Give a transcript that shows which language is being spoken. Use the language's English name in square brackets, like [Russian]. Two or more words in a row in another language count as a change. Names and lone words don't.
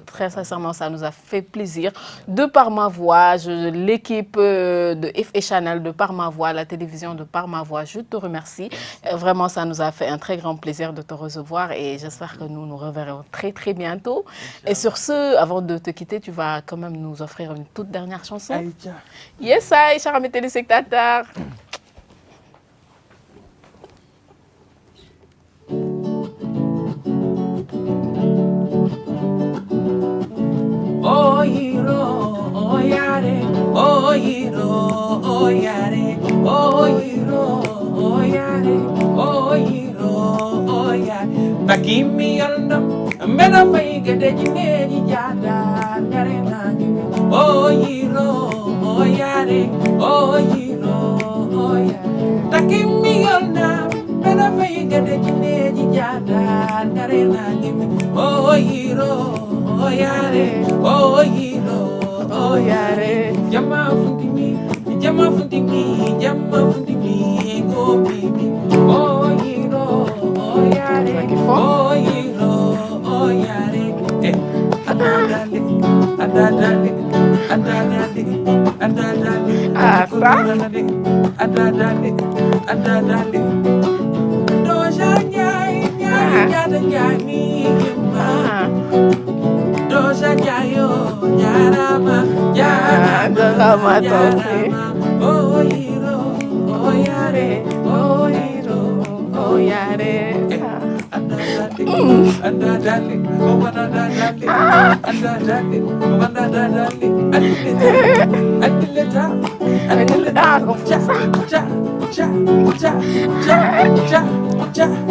[French] Très sincèrement, ça nous a fait plaisir. De par ma voix, l'équipe de FA Channel, de par ma voix, la télévision de par ma voix, je te remercie. Vraiment, ça nous a fait un très grand plaisir de te recevoir et j'espère que nous nous reverrons très très bientôt. Et sur ce, avant de te quitter, tu vas quand même nous offrir une toute dernière chanson. Aïcha. Yes, I, chers amis téléspectateurs. Oh hero, oh yare, oh hero, oh yare, oh hero, oh yare, oh hero, oh yare. Takimi yaldam, mena fay gede jineji jada, ngare nangi. Oh hero, oh yare, oh hero, oh yare. Takimi yaldam, mena fay gede jineji jada, ngare nangi. Oh hero. Oh yare, oh hero, oh yare. Jama fundimi, jama fundimi, jama fundimi, [English] go baby. Oh hero, oh yare, oh hero, oh yare. Adadale, adadale, adadale, adadale. Adadale, adadale. Doja nyai, nyai, nyada nyai, Doja jayo, jarama, jarama, jarama. Oh hero, oh yare, oh hero, oh yare. Adadale, oh adadale, adadale, oh adadale, adileta, adileta, ja.